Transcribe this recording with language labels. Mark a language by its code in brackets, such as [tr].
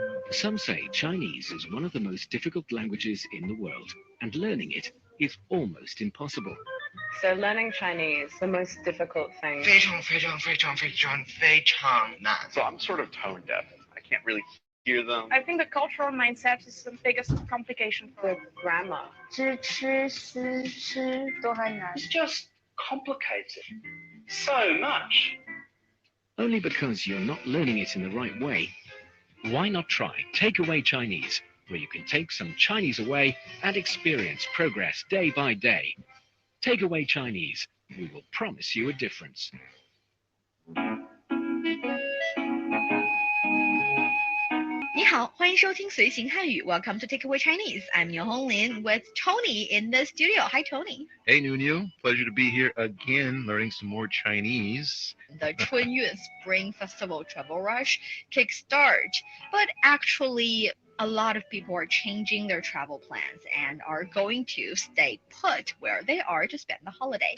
[en] Some say Chinese is one of the most difficult languages in the world, and learning it is almost impossible. So learning Chinese, the most difficult thing. [zh] 非常非常非常非常非常难。 [en] So I'm sort of tone deaf. I can't really hear them. I think the cultural mindset is the biggest complication for grammar. [zh] 知吃思吃都还难。 [en] It's just complicated. So much. Only because you're not learning it in the right way. Why not try Takeaway Chinese, where you can take some Chinese away and experience progress day by day. Takeaway Chinese, we will promise you a difference. [zh] 你好，欢迎收听随行汉语 [en] Welcome to Takeaway Chinese. I'm Niu Honglin with Tony in the studio. Hi, Tony. Hey, Nunu. Pleasure to be here again, learning some more Chinese. The 春运 Spring Festival Travel Rush kickstart, but actually a lot of people are changing their travel plans and are going to stay put where they are to spend the holiday.